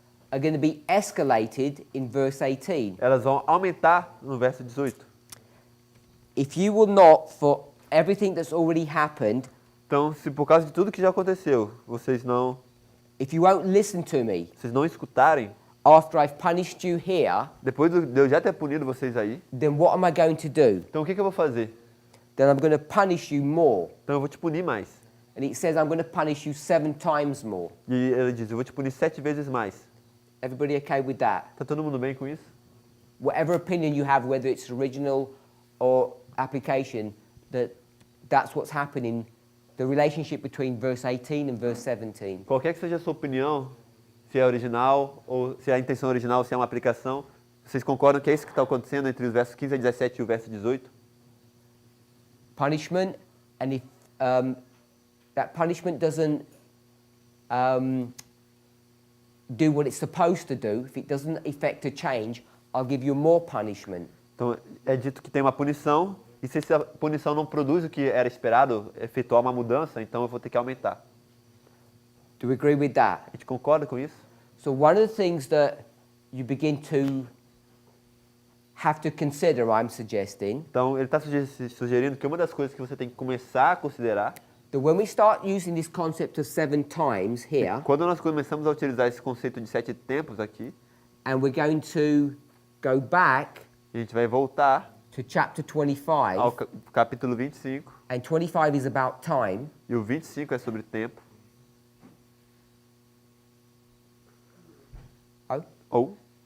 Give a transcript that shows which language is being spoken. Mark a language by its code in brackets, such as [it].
[en] are going to be escalated in verse 18. [pt] elas vão aumentar no verso 18. [en] If you will not, for everything that's already happened, [pt] Então, se por causa de tudo que já aconteceu, vocês não [en] if you won't listen to me [pt] escutarem, [en] after I've punished you here, [pt] depois de eu já ter punido vocês aí, [en] then what am I going to do? [pt] então o que eu vou fazer? [en] Then I'm going to punish you more. [pt] Então eu vou te punir mais. [en] And it says I'm going to punish you 7 times more. [pt] E ele diz, eu vou te punir 7 vezes mais. [en] Everybody okay with that? [pt] Tá todo mundo bem com isso? [en] Whatever opinion you have, whether it's original or application, that's what's happening, the relationship between verse 18 and verse 17. [pt] Qualquer que seja a sua opinião, se é original, ou se é a intenção original, ou se é uma aplicação, vocês concordam que é isso que está acontecendo entre os versos 15 a 17 e o verso 18? [en] Punishment, and if that punishment doesn't do what it's supposed to do, if it doesn't effect a change, I'll give you more punishment. [pt] Então, é dito que tem uma punição, e se essa punição não produz o que era esperado, efetuar uma mudança, então eu vou ter que aumentar. [en] Do we agree with that? [pt] A gente concorda com isso? [en] So one of the things that you begin to have to consider, I'm suggesting, [pt] Então, ele está sugerindo que uma das coisas que você tem que começar a considerar, [en] that when we start using this concept of 7 times here, [pt] quando nós começamos a utilizar esse conceito de 7 tempos aqui, [en] and we're going to go back [pt] a gente vai voltar [en] to chapter [pt] ao [en] 25, [pt] capítulo 25, [en] and 25 is about time, [pt] e o 25 é sobre tempo, ou